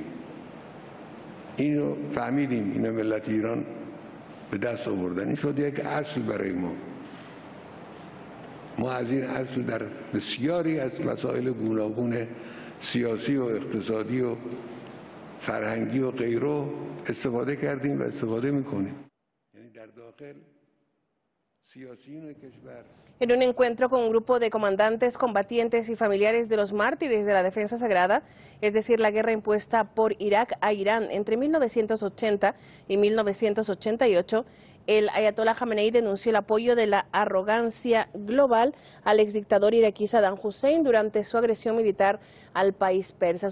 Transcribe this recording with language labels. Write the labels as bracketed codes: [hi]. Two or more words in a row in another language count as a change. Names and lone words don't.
[fa] اینو فهمیدیم، اینو ملت ایران به دست آوردن. این شد یک اصل برای ما. ما از این اصل در بسیاری از مسائل گوناگون سیاسی و اقتصادی و فرهنگی و غیره استفاده کردیم و استفاده میکنیم. [es] En un encuentro con un grupo de comandantes, combatientes y familiares de los mártires de la defensa sagrada, es decir, la guerra impuesta por Irak a Irán entre 1980 y 1988, el ayatolá Khamenei denunció el apoyo de la arrogancia global al exdictador iraquí Saddam Hussein durante su agresión militar al país persa.